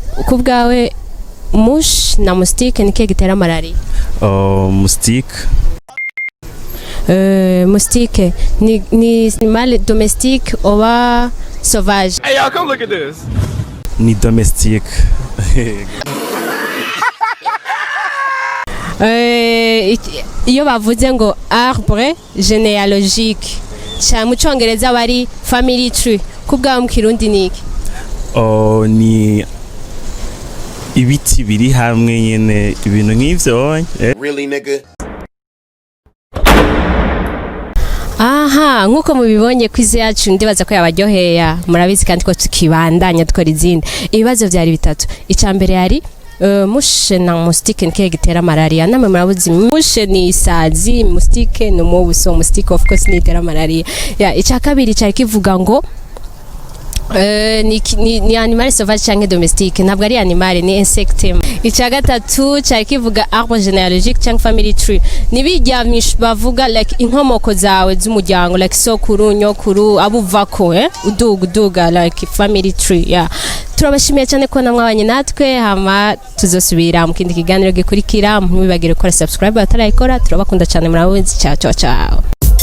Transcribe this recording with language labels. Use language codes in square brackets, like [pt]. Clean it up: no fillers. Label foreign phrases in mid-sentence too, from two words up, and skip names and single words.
[rn] kubwawe mush na moustique ni kihe gitera malaria? Moustique. Moustique ni [fr] animal domestique [rn] oba sauvage? [en] Hey, y'all, come look at this. [rn] Ni domestique. Iyo bavuze ngo [fr] arbre généalogique [rn] cyane mu cyongereza bari [en] family tree [rn] kubwawe mu kirundi niki? Ni ibiti biri hamwe nyene ibintu nk'ivyo. [en] Really, nigga? [rn] Aha, nkuko mubibonye kwize yacu ndibaza ko yabaryohera, murabizi kandi ko tukibandanya dukora izindi. Ibibazo byari bitatu. Icambere yari mushe na moustique ni kihe gitera malaria? Namwe murabuzi mushe ni isazi, moustique ni umubu, so moustique [en] of course [rn] ni itera malaria. Ya, icya kabiri cyari kivuga ngo ni [fr] animal sauvage [rn] cyangwa domestique, ntabwo ari animal, ni insecte. Icya gatatu cyari kivuga [fr] arbre généalogique [rn] cyangwa [en] family tree, [rn] nibiryamisha bavuga like inkomoko zawe z'umuryango, like sokuru, nyokuru, abuvako uduga like [en] family tree. [rn] Yeah, turabashimiye cyane ko namwabanye natwe, hama tuzosubira mu kindi kiganiro gikurikira. Ntibibagire gukora subscribe atarayikora. Turabakunda cyane, murabizi. [it] Ciao ciao ciao.